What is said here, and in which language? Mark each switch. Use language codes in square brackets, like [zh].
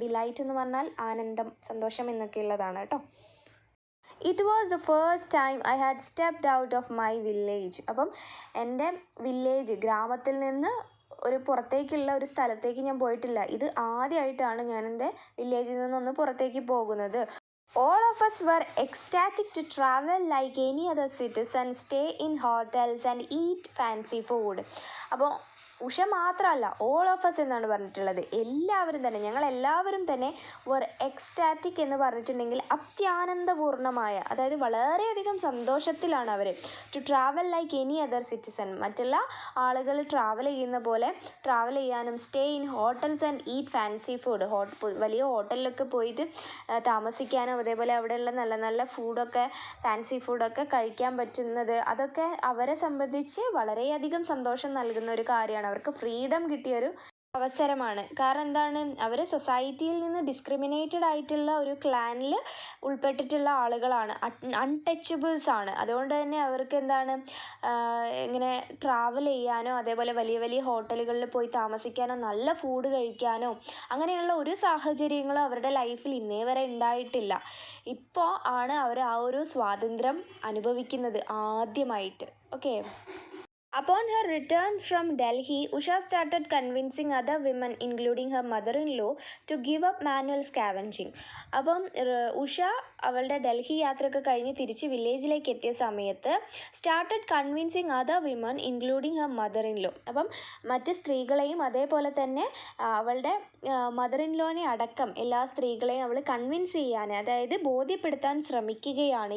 [ml] Delight എന്ന് പറഞ്ഞാൽ ആനന്ദം, സന്തോഷം എന്നൊക്കെ ഉള്ളതാണ് കേട്ടോ. [en] It was the first time I had stepped out of my village. [ml] അപ്പം എൻ്റെ ഗ്രാമത്തിൽ നിന്ന് ഒരു പുറത്തേക്കുള്ള ഒരു സ്ഥലത്തേക്ക് ഞാൻ പോയിട്ടില്ല. ഇത് ആദ്യമായിട്ടാണ് ഞാൻ എൻ്റെ വില്ലേജിൽ നിന്നൊന്ന് പുറത്തേക്ക് പോകുന്നത്. [en] All of us were ecstatic to travel like any other citizen, stay in hotels and eat fancy food. [ml] അപ്പോൾ ഉഷ മാത്രമല്ല, [en] all of us [ml] എന്നാണ് പറഞ്ഞിട്ടുള്ളത്. ഞങ്ങളെല്ലാവരും തന്നെ വർ എക്സ്റ്റാറ്റിക് എന്ന് പറഞ്ഞിട്ടുണ്ടെങ്കിൽ അത്യാനന്ദപൂർണ്ണമായ, അതായത് വളരെയധികം സന്തോഷത്തിലാണ് അവർ. [en] to travel like any other citizen, [ml] മറ്റുള്ള ആളുകൾ ട്രാവൽ ചെയ്യുന്ന പോലെ ട്രാവൽ ചെയ്യാനും, [en] stay in hotels and eat fancy food, [ml] വലിയ ഹോട്ടലിലൊക്കെ പോയിട്ട് താമസിക്കാനും, അതേപോലെ അവിടെയുള്ള നല്ല നല്ല ഫുഡൊക്കെ, ഫാൻസി ഫുഡൊക്കെ കഴിക്കാൻ പറ്റുന്നത്, അതൊക്കെ അവരെ സംബന്ധിച്ച് വളരെയധികം സന്തോഷം നൽകുന്ന ഒരു കാര്യമാണ്. അവർക്ക് ഫ്രീഡം കിട്ടിയൊരു അവസരമാണ്. കാരണം അവർ സൊസൈറ്റിയിൽ നിന്ന് ഡിസ്ക്രിമിനേറ്റഡ് ആയിട്ടുള്ള ഒരു ക്ലാനിൽ ഉൾപ്പെട്ടിട്ടുള്ള ആളുകളാണ്, അൺടച്ചബിൾസ് ആണ്. അതുകൊണ്ട് തന്നെ അവർക്ക് ഇങ്ങനെ ട്രാവൽ ചെയ്യാനോ അതേപോലെ വലിയ വലിയ ഹോട്ടലുകളിൽ പോയി താമസിക്കാനോ നല്ല ഫുഡ് കഴിക്കാനോ അങ്ങനെയുള്ള ഒരു സാഹചര്യങ്ങളും അവരുടെ ലൈഫിൽ ഇന്നേ വരെ ഉണ്ടായിട്ടില്ല. ഇപ്പോൾ ആണ് അവർ ആ ഒരു സ്വാതന്ത്ര്യം അനുഭവിക്കുന്നത് ആദ്യമായിട്ട്. Okay. [en] Upon her return from Delhi, Usha started convincing other women, including her mother-in-law, to give up manual scavenging. [ml] അപ്പം ഉഷ അവളുടെ ഡൽഹി യാത്രയൊക്കെ കഴിഞ്ഞ് തിരിച്ച് വില്ലേജിലേക്ക് എത്തിയ സമയത്ത് [en] Started convincing other women including her mother-in-law. [ml] അപ്പം മറ്റ് സ്ത്രീകളെയും അതേപോലെ തന്നെ അവളുടെ മദർ-ഇൻ-ലോനെ അടക്കം എല്ലാ സ്ത്രീകളെയും അവൾ കൺവിൻസ് ചെയ്യാൻ, അതായത് ബോധ്യപ്പെടുത്താൻ ശ്രമിക്കുകയാണ്.